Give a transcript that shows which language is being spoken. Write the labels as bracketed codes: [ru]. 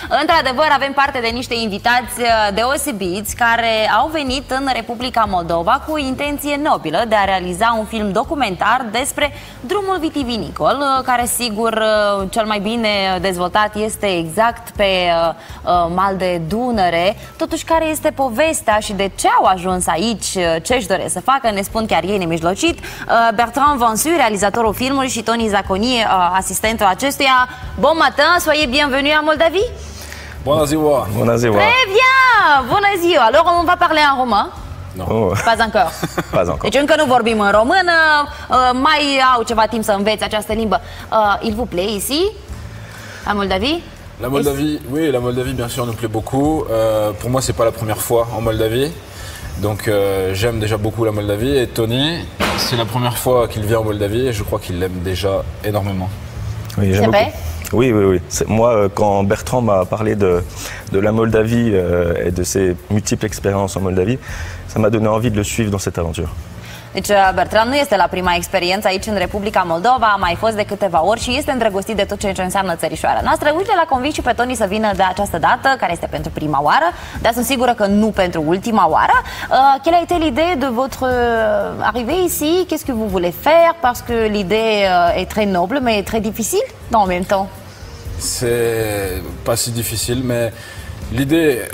[ro] Într-adevăr, avem parte de niște invitați deosebiți care au venit în Republica Moldova cu o intenție nobilă de a realiza un film documentar despre drumul vitivinicol, care sigur cel mai bine dezvoltat este exact pe mal de Dunăre. Totuși, care este povestea și de ce au ajuns aici, ce își doresc să facă, ne spun chiar ei nemijlocit. Bertrand Vansu, realizatorul filmului, și Tony Zaconi, asistentul acestuia. [fr] Bon matin, soyez bienvenus à Moldavie. [ro] Bună ziua! Bună ziua! [fr] Très bien! [ro] Bună ziua! [fr] Alors, on va parler en romain? Non. Pas encore. Pas encore. [ro] Deci încă nu vorbim în română, mai au ceva timp să înveți această limbă. [fr] Il vous plaît ici? À Moldavie? La Moldavie, oui, la Moldavie bien sûr nous plaît beaucoup. Pour moi c'est pas la première fois en Moldavie, donc j'aime déjà beaucoup la Moldavie. Et Tony, c'est la première fois qu'il vient en Moldavie et je crois qu'il l'aime déjà énormément. Oui, j'aime beaucoup. Oui. Moi, quand Bertrand m'a parlé de la Moldavie et de ses multiples expériences en Moldavie, ça m'a donné envie de le suivre dans cette aventure. [ro] Deci Bertrand nu este la prima experiență aici în Republica Moldova, a mai fost de câteva ori și este îndrăgostit de tot ce înseamnă țărișoara noastră. Uite, l-a convins și pe Tony să vină de această dată, care este pentru prima oară, dar sunt sigură că nu pentru ultima oară. [fr] Quelle a été l'idée de votre arrivée ici? Qu'est-ce que vous voulez faire? Parce que l'idée est très noble, mais très difficile en même temps. C'est pas si difficile, mais l'idée...